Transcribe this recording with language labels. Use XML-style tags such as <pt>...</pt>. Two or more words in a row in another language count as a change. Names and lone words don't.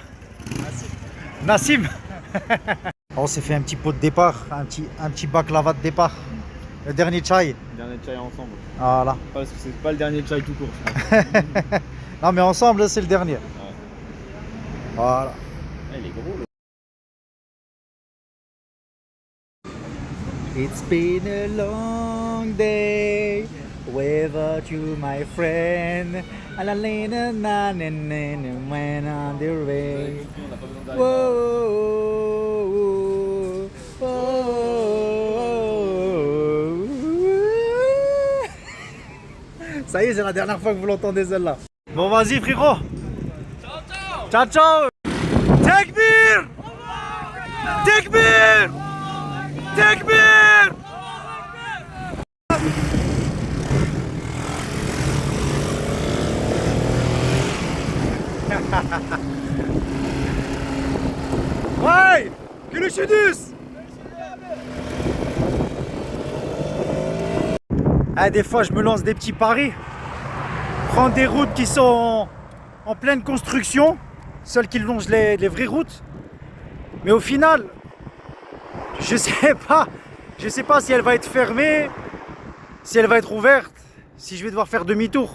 <fr>Nassim. On s'est fait un petit pot de départ, un petit baklava de départ. Le dernier chai. Dernier chai ensemble. Voilà. Parce que c'est pas le dernier chai tout court, je pense. Non mais ensemble c'est le dernier. Ouais. Voilà. Il est gros.</fr> <en>It's been a long day without you, my friend. When on the way. Whoa,</en> <fr>Ça y est, c'est la dernière fois que vous l'entendez celle-là. Bon, vas-y, frérot. Ciao, ciao.</fr> <tr>Tekbir. Tekbir. Tekbir. Vay! Görüşürüz.</tr> <fr>Ah, des fois, je me lance des petits paris. Prendre des routes qui sont en pleine construction, celle qui longe les vraies routes. Mais au final, je sais pas si elle va être fermée, si elle va être ouverte, si je vais devoir faire demi-tour.</fr>